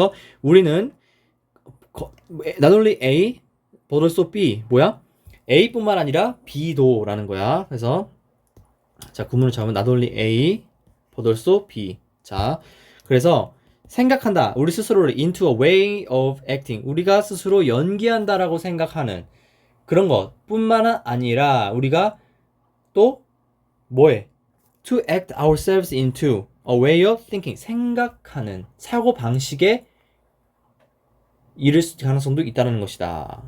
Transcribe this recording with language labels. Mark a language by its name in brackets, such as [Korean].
[Korean] 그래서 우리는 [English] not only A but also B [Korean] 뭐야? A뿐만 아니라 B도 라는 거야. 그래서 자 구문을 잡으면 [English] not only A but also B [Korean] 자 그래서 생각한다. 우리 스스로를 [English] into a way of acting. [Korean] 우리가 스스로 연기한다라고 생각하는 그런 것뿐만 아니라 우리가 또 뭐해? [English] To act ourselves into a way of thinking. [Korean] 생각하는 사고 방식에 이를 가능성도 있다는 것이다.